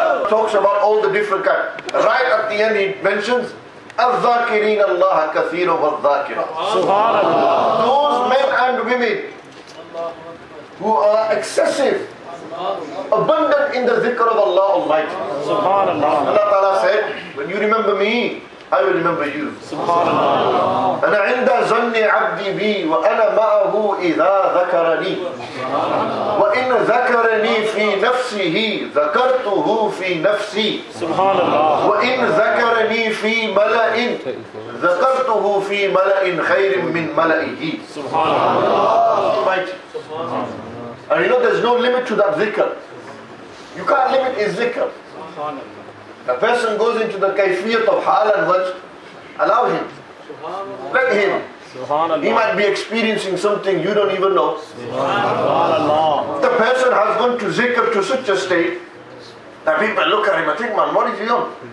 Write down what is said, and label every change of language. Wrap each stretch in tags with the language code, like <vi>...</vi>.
<en>Talks about all the different kinds. Right at the end he mentions</en> <ar>الذاكرين الله كثيرا والذاكرات.</ar> <en>Those men and women who are excessive, abundant in the dhikr of Allah Almighty. Allah Ta'ala said, when you remember me, I will remember you.</en> <ar>أنا عند ظن عبدي بي وأنا معه إذا ذكرني وإن ذكرني في نفسه ذكرته في نفسي وإن ذكرني في ملأ ذكرته في ملأ خير من ملئه.</ar> <en>Right. And you know there's no limit to that dhikr. You can't limit his dhikr. A person goes into the kayfiyat of hal and wajh, allow him. Let him. He might be experiencing something you don't even know. The person has gone to zikr to such a state that people look at him and think, man, what is he on?</en>